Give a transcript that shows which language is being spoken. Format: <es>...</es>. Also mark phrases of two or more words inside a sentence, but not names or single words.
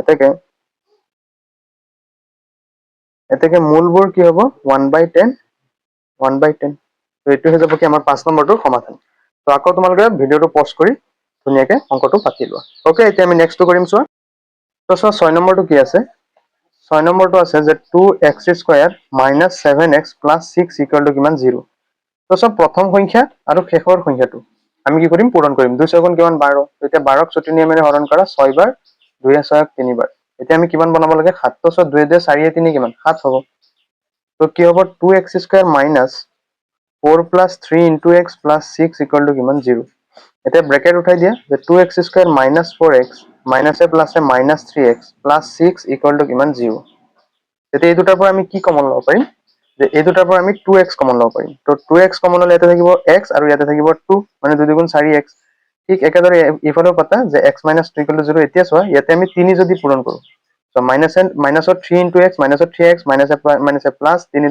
<as>এটাকে মূলবোৰ কি হ'ব 1/10 1/10 তো এইটো হৈ যাব কি আমাৰ 5 নম্বৰটোৰ সমাধান তো আকৌ তোমালোকে ভিডিওটো পজ কৰি ধুনীয়াকৈ অংকটো পাতি লোৱা ওকে এতিয়া আমি নেক্সটটো কৰিম চোৱা তো চোৱা 6 নম্বৰটো কি আছে 6 নম্বৰটো আছে যে</as> <en>2x square minus 7x plus 6 equal to</en> <as>কিমান 0 তো সব প্ৰথম সংখ্যা আৰু শেষৰ সংখ্যাটো আমি কি কৰিম পূৰণ কৰিম 2 6 গুণ কিমান 12 তেতিয়া 12ক ছুটি নিয়মেৰে হৰণ কৰা 6 বাৰ 2 6 3 বাৰ এতিয়া আমি কিমান বনাব লাগে 7 তো 2 2 4 3 কিমান 7 হ'ব তো কি হ'ব</as> <en>2x square minus 4 plus 3 into x plus 6 equal to</en> <as>কিমান 0 এতিয়া ব্ৰেকেট উঠাই দিয়া যে</as> <en>2x square minus 4x minus a plus a minus 3x plus 6 equal to</en> <as>কিমান 0 তেতিয়া এই দুটাৰ পৰা আমি কি কমন ল'ব পাৰিম যে এই দুটাৰ পৰা আমি 2x কমন ল'ব পাৰিম তো 2x কমন ল'লে ইয়াতে থাকিব x আৰু ইয়াতে থাকিব 2 মানে 2 গুণ 4x ঠিক একেদৰে ইফালেও পাতা যে x - 2 = 0 এতিয়া চোৱা ইয়াতে আমি 3 যদি পূৰণ কৰো সো মাইনাসৰ 3</as> <en>into x</en> <as>মাইনাসৰ 3x</as> <en>minus a plus 3</en>